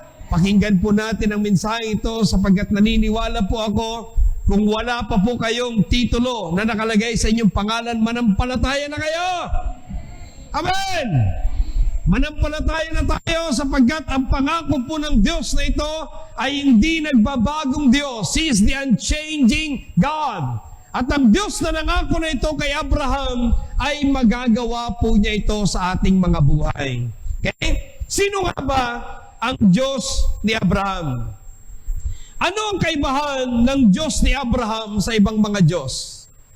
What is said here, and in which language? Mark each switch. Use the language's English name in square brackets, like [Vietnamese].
[Filipino] Pakinggan po natin ang mensahe ito sapagkat naniniwala po ako kung wala pa po kayong titulo na nakalagay sa inyong pangalan, manampalataya na kayo. Amen! Manampalataya na tayo sapagkat ang pangako po ng Diyos na ito ay hindi nagbabagong Diyos. [English] He is the unchanging God. [Filipino] At ang Diyos na nangako na ito kay Abraham ay magagawa po niya ito sa ating mga buhay. Okay? Sino nga ba ang Diyos ni Abraham? Ano ang kaibahan ng Diyos ni Abraham sa ibang mga Diyos?